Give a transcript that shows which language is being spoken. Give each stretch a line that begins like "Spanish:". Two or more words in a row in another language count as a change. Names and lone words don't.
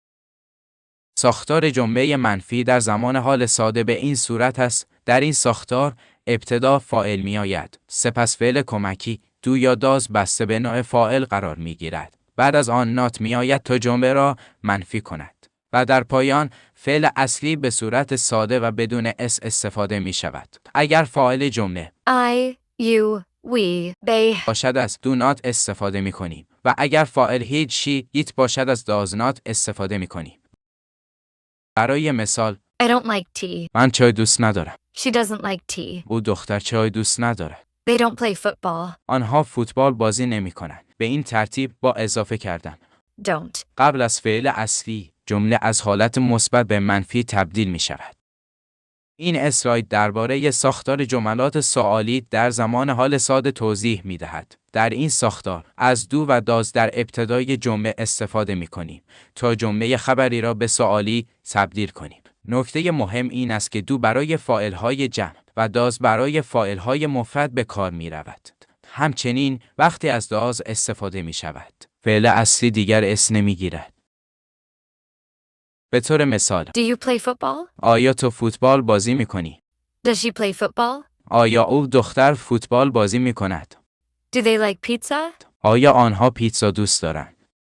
Persian: ساختار جمله منفی در زمان حال ساده به این صورت است: در این ساختار ابتدا فاعل می آید، سپس فعل کمکی دو یا داز بسته به نوع فاعل قرار می گیرد. بعد از آن نات می آید تا جمله را منفی کند و در پایان فعل اصلی به صورت ساده و بدون اس استفاده می شود. اگر فاعل جمله
English: I, you, we, they.
Persian: باشد از
English: do not
Persian: استفاده می کنیم و اگر فاعل
English: he, she, it
Persian: باشد از
English: does not
Persian: استفاده می کنیم. برای مثال
English: I don't like tea.
Persian: من چای دوست ندارم.
English: She doesn't like tea.
Persian: او دختر چای دوست ندارد.
English: They don't play football.
Persian: آنها فوتبال بازی نمی کنند. به این ترتیب با اضافه کردن Don't. قبل از فعل اصلی جمله از حالت مثبت به منفی تبدیل می شود. این اسلاید درباره ساختار جملات سوالی در زمان حال ساده توضیح می‌دهد. در این ساختار از دو و داز در ابتدای جمله استفاده می‌کنیم تا جمله خبری را به سوالی تبدیل کنیم. نکته مهم این است که دو برای فاعل‌های جمع و داز برای فاعل‌های مفرد به کار می‌رود. همچنین وقتی از داز استفاده می‌شود، فعل اصلی دیگر اسم نمی‌گیرد. به طور مثال،
English: Do you play football?
Persian: آیا تو فوتبال بازی می‌کنی؟
English: Does she play football?
Persian: آیا او دختر فوتبال بازی می‌کند؟
English: Do they like pizza?
Persian: آیا آنها پیتزا دوست دارند؟